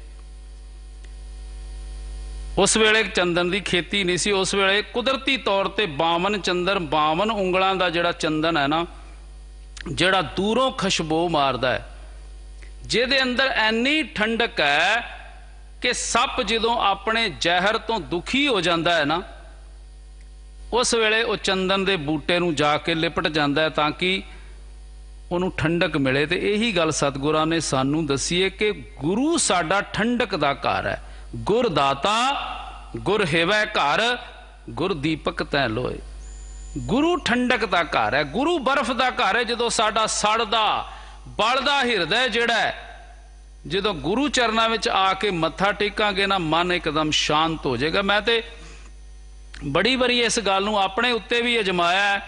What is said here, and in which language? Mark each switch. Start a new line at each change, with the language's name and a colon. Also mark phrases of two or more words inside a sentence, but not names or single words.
Punjabi: ਉਸ ਵੇਲੇ ਚੰਦਨ ਕੀ ਖੇਤੀ ਨਹੀਂ ਸੀ, ਉਸ ਵੇਲੇ ਕੁਦਰਤੀ ਤੌਰ ਪਰ ਬਾਵਨ ਚੰਦਨ, 52 ਉਂਗਲਾਂ ਕਾ ਜਿਹੜਾ ਚੰਦਨ ਹੈ ਨਾ, ਜਿਹੜਾ ਦੂਰੋਂ ਖੁਸ਼ਬੂ ਮਾਰਦਾ ਹੈ, ਜਿਹਦੇ ਅੰਦਰ ਐਨੀ ਠੰਡਕ ਹੈ ਕਿ ਸੱਪ ਜਦੋਂ ਅਪਨੇ ਜ਼ਹਿਰ ਤੋ ਦੁਖੀ ਹੋ ਜਾਤਾ ਹੈ ਨਾ, ਉਸ ਵੇਲੇ ਵੋ ਚੰਦਨ ਕੇ ਬੂਟੇ ਨੂੰ ਜਾਕੇ ਲਿਪਟ ਜਾਤਾ ਹੈ ਤਾਕਿ ਉਨ੍ਹਾਂ ਨੇ ਠੰਡਕ ਮਿਲੇ। ਤੋ ਯਹੀ ਗੱਲ ਸਤਿਗੁਰਾਂ ਨੇ ਸਾਨੂੰ ਦੱਸੀ ਹੈ ਕਿ ਗੁਰੂ ਸਾਡਾ ਠੰਡਕ ਦਾ ਘਰ ਹੈ। ਗੁਰ ਦਾਤਾ ਗੁਰ ਹਿਵੈ ਘਰੁ, ਗੁਰ ਦੀਪਕ ਤਿਹ ਲੋਇ। ਗੁਰੂ ਠੰਡਕ ਦਾ ਘਰ ਹੈ, ਗੁਰੂ ਬਰਫ਼ ਦਾ ਘਰ ਹੈ। ਜਦੋਂ ਸਾਡਾ ਸੜਦਾ ਬਲਦਾ ਹਿਰਦਾ ਜਿਹੜਾ ਹੈ, ਜਦੋਂ ਗੁਰੂ ਚਰਨਾਂ ਵਿਚ ਆ ਕੇ ਮੱਥਾ ਟੇਕਾਂਗੇ ਨਾ, ਮਨ ਇਕਦਮ ਸ਼ਾਂਤ ਹੋ ਜਾਏਗਾ। ਮੈਂ ਤੋ ਬੜੀ ਵਾਰੀ ਇਸ ਗੱਲ ਨੂੰ ਅਪਨੇ ਉੱਤੇ ਭੀ ਅਜ਼ਮਾਇਆ ਹੈ।